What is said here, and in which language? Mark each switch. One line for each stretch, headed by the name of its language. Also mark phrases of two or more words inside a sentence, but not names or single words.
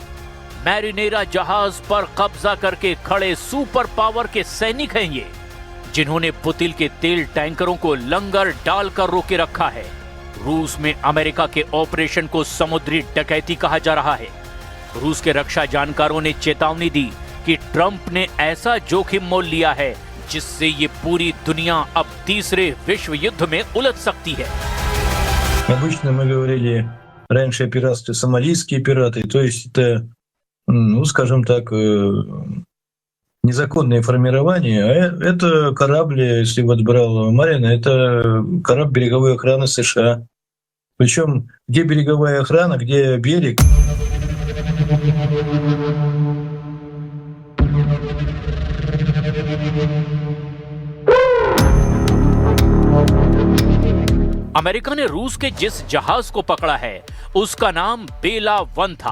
Hindi: मैरिनेरा जहाज पर कब्जा करके खड़े
English: super power
Hindi: के सैनिक हैं ये, जिन्होंने पुतिन के तेल टैंकरों को लंगर डालकर रोके रखा है। रूस में अमेरिका के ऑपरेशन को समुद्री डकैती कहा जा रहा है। रूस के रक्षा जानकारों ने चेतावनी दी कि ट्रंप ने ऐसा जोखिम मोल लिया है जिससे ये पूरी दुनिया अब तीसरे विश्व युद्ध में उलझ सकती है।
Russian: Обычно мы говорили раньше о пиратстве, сомалийские пираты, то есть это, ну, скажем так, незаконные формирования. А это корабли, если вот брал Марина, это корабль береговой охраны США. Причем где береговая охрана, где берег.
Hindi: अमेरिका ने रूस के जिस जहाज को पकड़ा है, उसका नाम बेला 1 था।